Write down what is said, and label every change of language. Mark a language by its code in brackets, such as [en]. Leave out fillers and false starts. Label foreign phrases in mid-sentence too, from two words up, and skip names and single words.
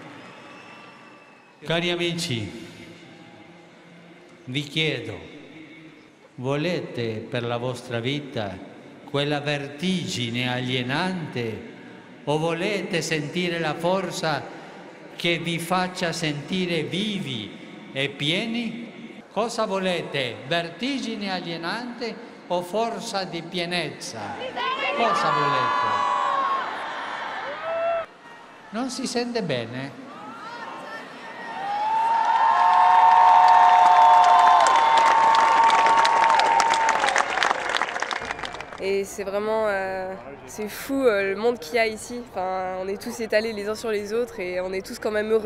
[it] Cari amici, vi chiedo, volete per la vostra vita quella vertigine alienante o volete sentire la forza che vi faccia sentire vivi e pieni? Cosa volete? Vertigine alienante o forza di pienezza? Cosa volete? Non si sente bene? [fr] Et c'est vraiment, c'est fou le monde qu'il y a ici. Enfin, on est tous étalés les uns sur les autres et on est tous quand même heureux.